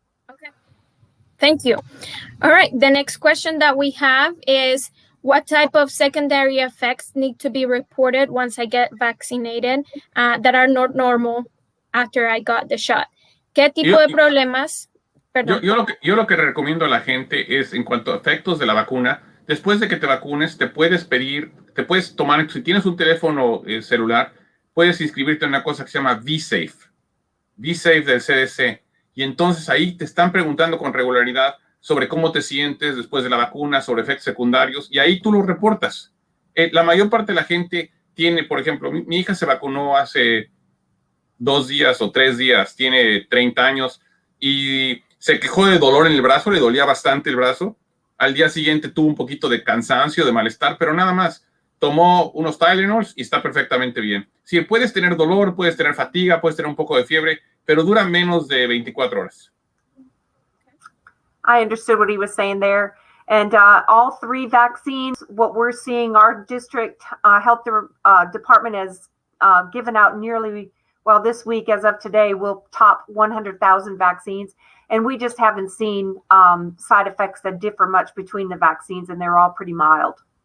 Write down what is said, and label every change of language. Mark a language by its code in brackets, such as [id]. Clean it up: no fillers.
[en] Okay. Thank you. All right. The next question that we have is, what type of secondary effects need to be reported once I get vaccinated that are not normal after I got the shot? [es] ¿Qué tipo de problemas? Perdón. Yo lo que recomiendo a la gente es, en cuanto a efectos de la vacuna, después de que te vacunes, te puedes tomar, si tienes un teléfono celular, puedes inscribirte en una cosa que se llama V-Safe del CDC. Y entonces ahí te están preguntando con regularidad sobre cómo te sientes después de la vacuna, sobre efectos secundarios, y ahí tú lo reportas. La mayor parte de la gente tiene, por ejemplo, mi hija se vacunó hace 2 días o 3 días, tiene 30 años, y se quejó de dolor en el brazo, le dolía bastante el brazo. Al día siguiente tuvo un poquito de cansancio, de malestar, pero nada más. Tomó unos Tylenols y está perfectamente bien. Sí, puedes tener dolor, puedes tener fatiga, puedes tener un poco de fiebre, pero dura menos de 24 horas. [en] I understood what he was saying there. And all 3 vaccines, what we're seeing, our district health department has given out nearly, well, this week as of today, we'll top 100,000 vaccines. And we just haven't seen side effects that differ much between the vaccines, and they're all pretty mild.